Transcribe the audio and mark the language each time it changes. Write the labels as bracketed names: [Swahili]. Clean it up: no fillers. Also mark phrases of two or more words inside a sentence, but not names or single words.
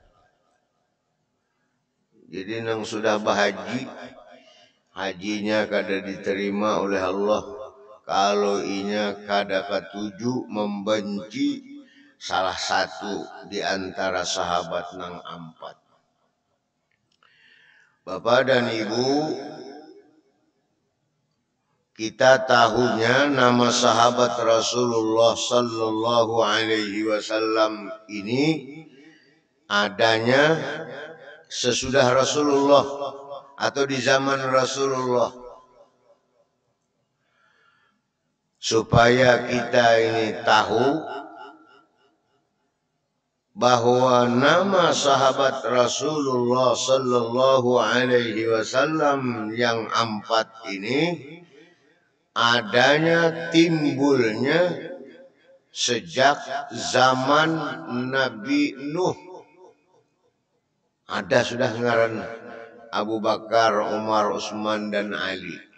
[Banjar] Jadi yang sudah berhaji, hajinya kada diterima oleh Allah kalau inya kada katuju membenci salah satu di antara sahabat nang ampat. [Indonesian] Bapak dan Ibu, kita tahunya nama sahabat Rasulullah [Arabic] صلى الله عليه وسلم [Indonesian] ini adanya sesudah Rasulullah atau di zaman Rasulullah. Supaya kita ini tahu bahwa nama sahabat Rasulullah [Arabic] صلى الله عليه وسلم [Indonesian] yang ampat ini adanya timbulnya sejak zaman Nabi Nuh. [Banjar] Ada sudah ngaran Abu Bakar, Umar, Utsman dan Ali.